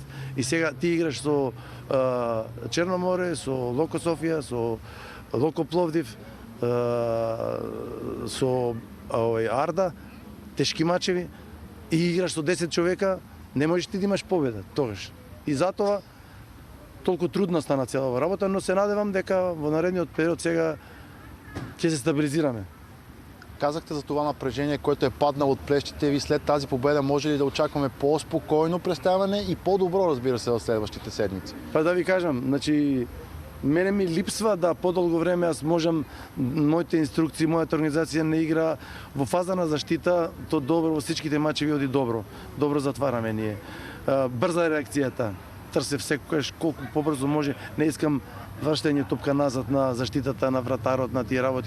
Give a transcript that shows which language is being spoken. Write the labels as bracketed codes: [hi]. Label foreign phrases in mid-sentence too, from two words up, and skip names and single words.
[mk] И сега ти играш со Черноморе, со Локо Софија, со Локо Пловдив, со Арда, тешки мачеви, и играш со 10 човека, не можеш ти да имаш победа тогаш. И затоа толку трудна стана цела работа, но се надевам дека во наредниот период сега ќе се стабилизираме. [bg] Казахте за това напрежение, което е паднало от плещите ви. След тази победа може ли да очакваме по-спокойно представяне и по-добро, разбира се, в следващите седмици? [mk] Па да ви кажам, значи, мене ми липсва да подолго време аз можам, моите инструкции, мојата организација не игра во фаза на заштита, то добро во всичките мачеви оди добро. Добро затвараме ние. Брза реакцијата. Трсе секогаш колку побрзо може. Не искам врштање топка назад на заштитата на вратарот, на тие работи.